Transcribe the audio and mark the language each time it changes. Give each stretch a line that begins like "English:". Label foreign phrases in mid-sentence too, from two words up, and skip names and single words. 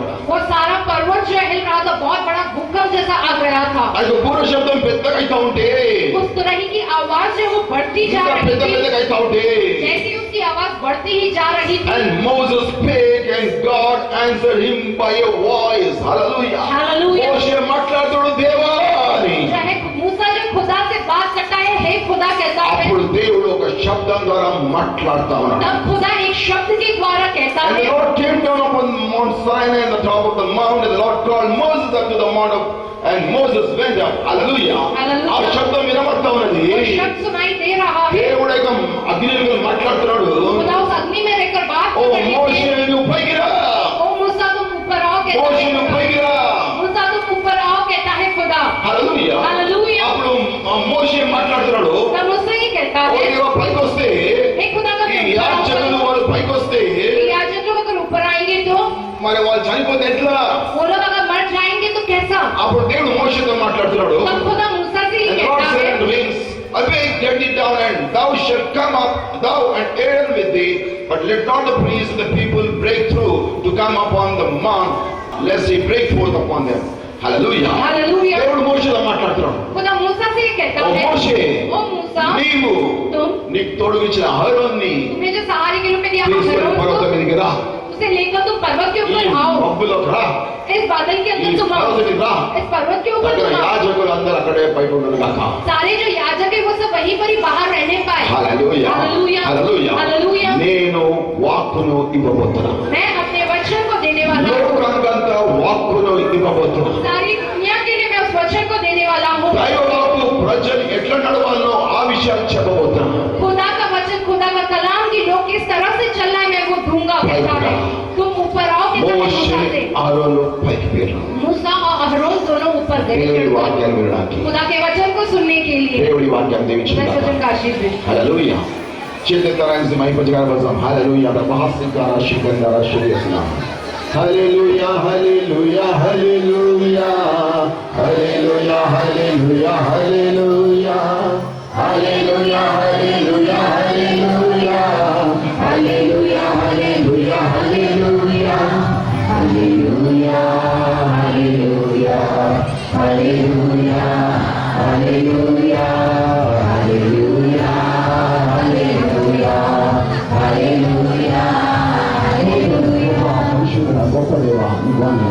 Hindi: वो सारा पर्वत जो है हिल रहा था, बहुत बड़ा भूकंप जैसा आ गया था।
Telugu: ఆ యొక్క పూర్వ శబ్దం పెద్దగా అయితా ఉంటే,
Hindi: उस तुरही की आवाज जो है वो बढ़ती जा
Telugu: ఇంకా
Hindi: रही
Telugu: పెద్ద
Hindi: थी,
Telugu: పెద్దగా అయితా ఉంటే,
Hindi: जैसी उसकी आवाज बढ़ती ही जा रही थी।
English: and Moses spake and God answered him by a voice. Hallelujah. Hallelujah.
Telugu: మోషే మాట్లాడుతాడు దేవా అని.
Hindi: चाहे मूसा जो खुदा से बात करता है, हे खुदा कहता है,
Telugu: అప్పుడు దేవుడు ఒక శబ్దం ద్వారా మాట్లాడుతా ఉన్నాడు.
Hindi: तब खुदा एक शब्द के द्वारा कहता
English: And the
Hindi: है।
English: Lord came down upon Mount Sinai on the top of the mount, and the Lord called Moses up to the mount of, and Moses went up. Hallelujah. Hallelujah.
Telugu: ఆ శబ్దం వినబడతా ఉన్నది.
Hindi: वो शब्द सुनाई दे रहा है,
Telugu: దేవుడు యొక్క అగ్నిలో మాట్లాడుతున్నాడు.
Hindi: खुदा उस अग्नि में रहकर बात
Telugu: ఓ
Hindi: कर रहे
Telugu: మోషే
Hindi: थे।
Telugu: నువ్వు పైకి రా.
Hindi: ओ मूसा तुम ऊपर आओ कहता
Telugu: మోషే
Hindi: है
Telugu: నువ్వు
Hindi: खुदा।
Telugu: పైకి రా.
Hindi: मूसा तुम ऊपर आओ कहता है खुदा।
English: Hallelujah. Hallelujah.
Telugu: అప్పుడు మోషే మాట్లాడుతున్నాడు.
Hindi: तब मुझसे ये कहता
Telugu: ఓ
Hindi: है,
Telugu: దేవా పైకి వస్తే,
Hindi: हे खुदा का
Telugu: ఈ యాజకులు వాళ్ళు పైకి వస్తే
Hindi: याजक लोग अगर ऊपर आएंगे तो
Telugu: మరి వాళ్ళు చనిపోతే ఎట్లా?
Hindi: वो लोग अगर मर जाएंगे तो कैसा?
Telugu: అప్పుడు దేవుడు మోషేతో మాట్లాడుతున్నాడు.
Hindi: तब खुदा मूसा से ये
English: And God
Hindi: कहता
English: said
Hindi: है,
English: unto him, Awake, get thee down, and thou shalt come up, thou and Aaron with thee, but let not the priests and the people break through to come upon the mount, lest he break forth upon them. Hallelujah. Hallelujah.
Telugu: దేవుడు మోషేతో మాట్లాడుతున్నాడు.
Hindi: खुदा मूसा से ये कहता
Telugu: ఓ
Hindi: है,
Telugu: మోషే,
Hindi: ओ मूसा,
Telugu: నీవు
Hindi: तुम
Telugu: నీకు తోడుగిచ్చిన అహరోన్ని
Hindi: तुम्हें जो सहारे के रूप में दिया
Telugu: తీసుకొని
Hindi: है,
Telugu: పర్వతం మీదకి రా.
Hindi: उसे लेकर तुम पर्वत के
Telugu: ఈ
Hindi: ऊपर आओ,
Telugu: మబ్బులోకి రా.
Hindi: इस बादल के
Telugu: ఈ
Hindi: अंदर तुम आओ,
Telugu: పర్వతం మీదకి రా.
Hindi: इस पर्वत के ऊपर
Telugu: అక్కడ
Hindi: तुम आओ।
Telugu: యాజకులు అందరూ అక్కడే బయట ఉండరు కాక.
Hindi: सारे जो याजक है वो सब वहीं पर ही बाहर रहने पाए।
Telugu: హల్లెలూయా.
Hindi: हालेलुया,
Telugu: హల్లెలూయా.
Hindi: हालेलुया।
Telugu: నేను వాక్కును ఇవ్వబోతున్నా.
Hindi: मैं अपने वचन को देने वाला हूँ,
Telugu: లోకానికంతా వాక్కును ఇవ్వబోతున్నా.
Hindi: सारी दुनिया के लिए मैं उस वचन को देने वाला हूँ।
Telugu: దైవవాక్కు ప్రజలు ఎట్లా నడవాలో ఆ విషయాలు చెప్పబోతున్నా.
Hindi: खुदा का वचन, खुदा का कलाम की लोग किस तरह से चलना है मैं वो दूंगा कहता है। तुम ऊपर आओ कहता है
Telugu: మోషే
Hindi: मूसा
Telugu: ఆరోను పైకి పేరు
Hindi: मूसा और अहरोन दोनों ऊपर गए
Telugu: దేవుడి వాక్యాన్ని వినడానికి
Hindi: खुदा के वचन को सुनने के लिए
Telugu: దేవుడి వాక్యాన్ని
Hindi: खुदा के वचन
Telugu: దీవించుకుందాం
Hindi: का आशीष दे
Telugu: హల్లెలూయా చేతులెత్తారానికి మహిమపరచగా బలసం హల్లెలూయా మహాసింకార శిఖందార శుభ్యస్నామ హల్లెలూయా హల్లెలూయా హల్లెలూయా హల్లెలూయా హల్లెలూయా హల్లెలూయా హల్లెలూయా హల్లెలూయా హల్లెలూయా హల్లెలూయా హల్లెలూయా హల్లెలూయా హల్లెలూయా హల్లెలూయా హల్లెలూయా హల్లెలూయా హల్లెలూయా హల్లెలూయా హల్లెలూయా పరిశుద్ధుడా గొప్ప దేవా నీకు వందనాలు.